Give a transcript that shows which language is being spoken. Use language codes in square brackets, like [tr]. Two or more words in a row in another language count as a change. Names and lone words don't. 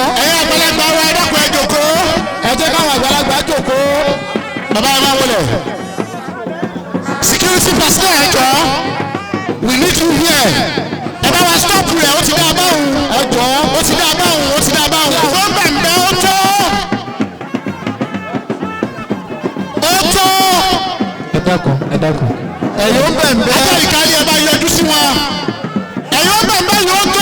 [yo] ẹ̀yin àgbàlagbà wa ẹ dákun ẹ jókòó. ẹ jẹ́ káwọn àgbàlagbà jókòó. bàbá ẹ máa wọlé. [en] security personnel [yo] ẹ jọ̀ọ́ [en] we need you here. [yo] ẹ bá wa stop rẹ̀ ó ti dá a báwùn. ẹ jọ̀ọ́ ó ti dá a báwùn ó ti dá a báwùn. wọ́n bẹ̀m̀bẹ̀ ó tó. ó tó. ẹ dákun ẹ dákun. ẹ̀yin ó bẹ̀m̀bẹ̀. ajá ìkárí ẹ bá yọjú sí wọn. ẹ̀yin ó bẹ̀m̀bẹ̀ yóò tó.